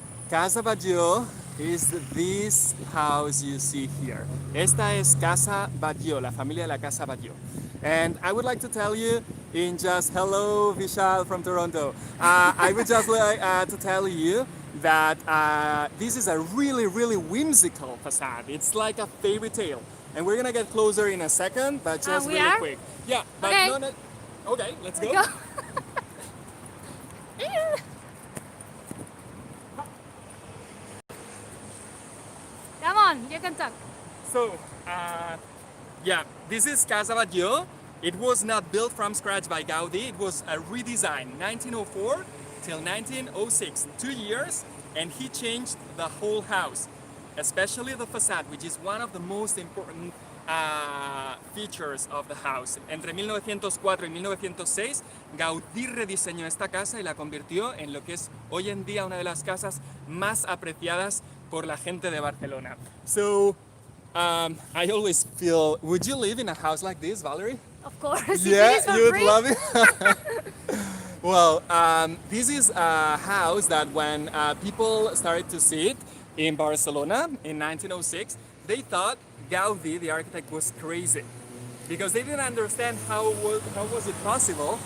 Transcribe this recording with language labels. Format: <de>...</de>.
<en>Casa Batlló is this house you see here.</en> <es>Esta es Casa Batlló, la familia de la Casa Batlló.</es> <en>And I would like to tell you in just hello, Vishal from Toronto. I would just like to tell you that this is a really, really whimsical facade. It's like a fairy tale. And we're gonna get closer in a second, but just we really are? quick. Yeah, but Okay. no. Okay, let's go. Go. Come on, you can talk. So, yeah, this is Casa Batlló. It was not built from scratch by Gaudi. It was a redesign, 1904 till 1906, 2 years, and he changed the whole house, especially the facade, which is one of the most important features of the house.</en> <es>Entre 1904 y 1906, Gaudí rediseñó esta casa y la convirtió en lo que es hoy en día una de las casas más apreciadas por la gente de Barcelona.</es> <en>So, I always feel, would you live in a house like this, Valerie? Of course. If Yeah, it is for you would free. love it. Well, this is a house that when people started to see it in Barcelona in 1906, they thought Gaudí, the architect, was crazy because they didn't understand how was it possible</en>